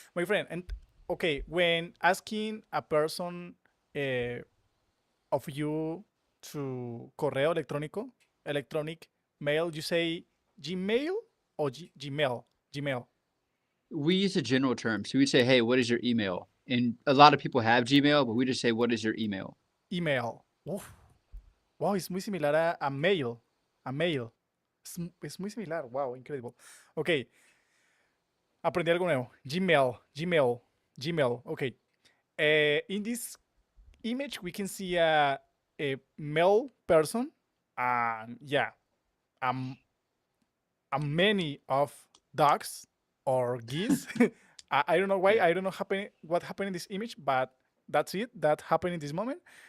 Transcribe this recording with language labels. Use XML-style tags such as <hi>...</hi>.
<en>My friend, and okay, when asking a person of you to correo electronic mail, you say Gmail or Gmail? We use a general term. So we'd say, hey, what is your email? And a lot of people have Gmail, but we just say, what is your email? Email.</en> <es>Wow, es muy similar a mail. Es muy similar.</es> <en>Wow, incredible.</en> <es>Ok. Aprendí algo nuevo. Gmail.</es> <en>Gmail. Okay. In this image, we can see a male person, and yeah, um, a many of dogs or geese. I don't know why. Yeah. I don't know what happened in this image, but that's it. That happened in this moment.</en>